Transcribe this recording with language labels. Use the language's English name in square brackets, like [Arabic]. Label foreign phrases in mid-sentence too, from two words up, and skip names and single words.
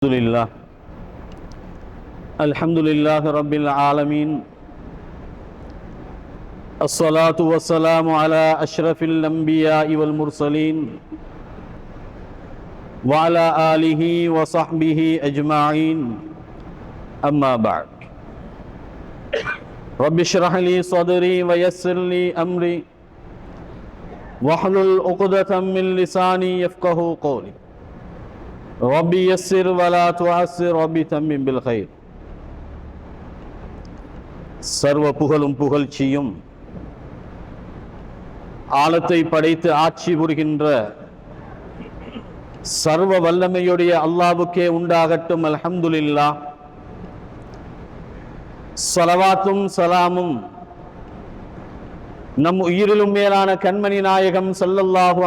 [Arabic] الحمد لله رب العالمين الصلاة والسلام على أشرف الأنبياء والمرسلين وعلى آله وصحبه أجمعين أما بعد رب اشرح لي صدري ويسر لي أمري واحلل عقدة من لساني يفقه قولي ربي يسر ولا تعسر ربي تمم بالخير. [Tamil] சர்வ புகழும் புகழ்ச்சியும் ஆலத்தை படைத்து ஆட்சி புரிகின்ற சர்வ வல்லமையுடைய அல்லாஹ்வுக்கே உண்டாகட்டும். [Arabic] الحمد لله. [Tamil] ஸலவாத்தும் சலாமும் நம் உயிரிலும் மேலான கண்மணி நாயகம் ஸல்லல்லாஹு